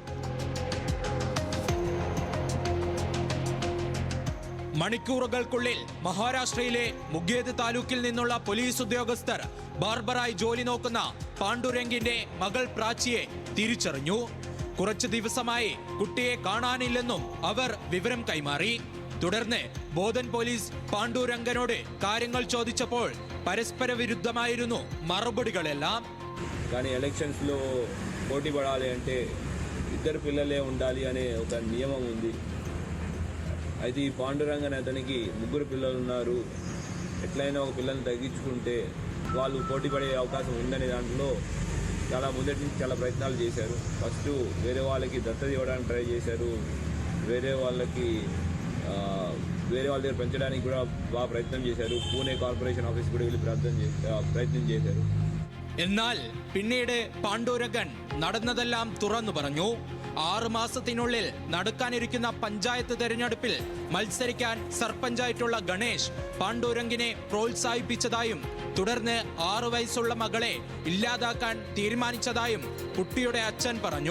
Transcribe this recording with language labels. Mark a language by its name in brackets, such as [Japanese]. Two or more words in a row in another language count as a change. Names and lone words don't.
[Malayalam] മണിക്കൂറുകൾക്കുള്ളിൽ മഹാരാഷ്ട്രയിലെ മുഗേദ് താലൂക്കിൽ നിന്നുള്ള പോലീസ് ഉദ്യോഗസ്ഥർ ബാർബറായി ജോലി നോക്കുന്ന പാണ്ഡുരംഗിന്റെ മകൾ പ്രാച്ചിയെ തിരിച്ചറിഞ്ഞു. കുറച്ചു ദിവസമായി കുട്ടിയെ കാണാനില്ലെന്നും അവർ വിവരം കൈമാറി. തുടർന്ന് ബോധൻ പോലീസ് പാണ്ഡുരംഗനോട് കാര്യങ്ങൾ ചോദിച്ചപ്പോൾ പരസ്പര വിരുദ്ധമായിരുന്നു മറുപടികളെല്ലാം. [Telugu] కానీ ఎలక్షన్స్ లో పోటీ పడాలి అంటే ఇద్దరు పిల్లలే ఉండాలి అనే ఒక నియమం ఉంది. అయితే ఈ పాండురంగన్ అతనికి 3 పిల్లలు ఉన్నారు. ఎట్లయినా ఒక పిల్లల్ని తగ్గించుకుంటే వాళ్ళు పోటీ పడే అవకాశం ఉందనే దాంట్లో చాలా మొదటి నుంచి చాలా ప్రయత్నాలు చేశారు. ఫస్ట్ వేరే వాళ్ళకి దత్తత ఇవ్వడానికి ట్రై చేశారు. వేరే వాళ్ళ దగ్గర పెంచడానికి కూడా బాగా ప్రయత్నం చేశారు. పూణే కార్పొరేషన్ ఆఫీస్ కూడా వెళ్ళి ప్రయత్నం చేశారు. [Malayalam] എന്നാൽ പിന്നീട് പാണ്ഡുരംഗൻ നടന്നതെല്ലാം തുറന്നു പറഞ്ഞു. 6 മാസത്തിനുള്ളിൽ നടക്കാനിരിക്കുന്ന പഞ്ചായത്ത് തെരഞ്ഞെടുപ്പിൽ മത്സരിക്കാൻ സർപഞ്ചായിട്ടുള്ള ഗണേഷ് പാണ്ഡുരംഗിനെ പ്രോത്സാഹിപ്പിച്ചതായും തുടർന്ന് 6 വയസ്സുള്ള മകളെ ഇല്ലാതാക്കാൻ തീരുമാനിച്ചതായും കുട്ടിയുടെ അച്ഛൻ പറഞ്ഞു.